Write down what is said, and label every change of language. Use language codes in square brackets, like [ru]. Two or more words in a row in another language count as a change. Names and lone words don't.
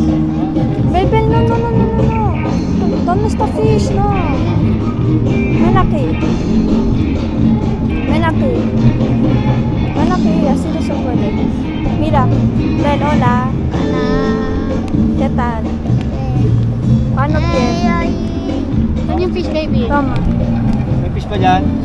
[es] Bebel, no, no, no, no, no, no. ¿Dónde está fish? No. Ven aquí. Ven aquí. Ven aquí, así no se puede. Mira, ven, hola. ¿Qué tal? Ano quieres? [tl] Saan yung fish, baby? Tama. May fish pa dyan?